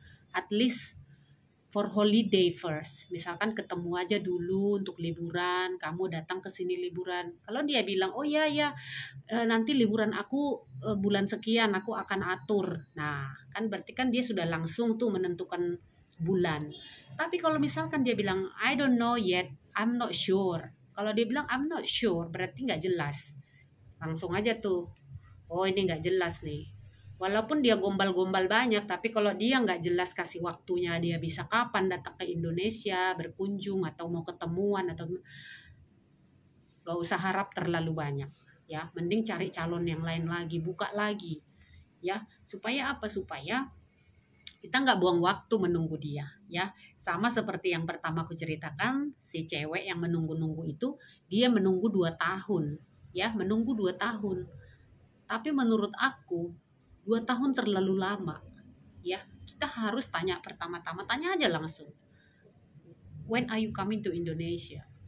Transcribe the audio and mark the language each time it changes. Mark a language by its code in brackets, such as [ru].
[en] At least for holiday first. [id] Misalkan ketemu aja dulu untuk liburan, kamu datang ke sini liburan. Kalau dia bilang, oh iya ya, nanti liburan aku bulan sekian aku akan atur. Nah, kan berarti kan dia sudah langsung tuh menentukan bulan. Tapi kalau misalkan dia bilang, [en] I don't know yet, I'm not sure. [id] Kalau dia bilang [en] I'm not sure, [id] berarti nggak jelas. Langsung aja tuh, oh ini nggak jelas nih. Walaupun dia gombal-gombal banyak, tapi kalau dia nggak jelas kasih waktunya, dia bisa kapan datang ke Indonesia, berkunjung, atau mau ketemuan, atau nggak usah harap terlalu banyak. Ya, mending cari calon yang lain lagi, buka lagi. Ya, supaya apa? Supaya kita nggak buang waktu menunggu dia. Ya, Sama seperti yang pertama aku ceritakan, si cewek yang menunggu-nunggu itu, dia menunggu 2 tahun. Ya, menunggu 2 tahun. Tapi menurut aku, 2 tahun terlalu lama. Ya, kita harus tanya pertama-tama, tanya aja langsung. [en] When are you coming to Indonesia?